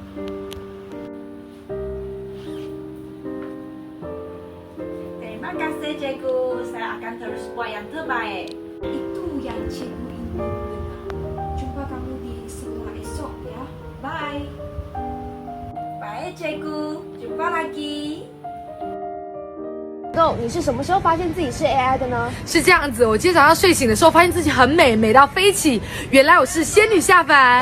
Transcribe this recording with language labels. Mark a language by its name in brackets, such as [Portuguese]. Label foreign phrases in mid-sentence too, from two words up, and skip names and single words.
[Malay] Terima kasih cikgu. Saya akan terus buat yang terbaik. Itu yang cikgu ingin dengar. Jumpa kamu di sekolah esok ya. Bye. Baik cikgu, jumpa lagi. [Chinese] 豆，你是什么时候发现自己是 AI 的呢？是这样子，我今天早上睡醒的时候，发现自己很美，美到飞起。原来我是仙女下凡。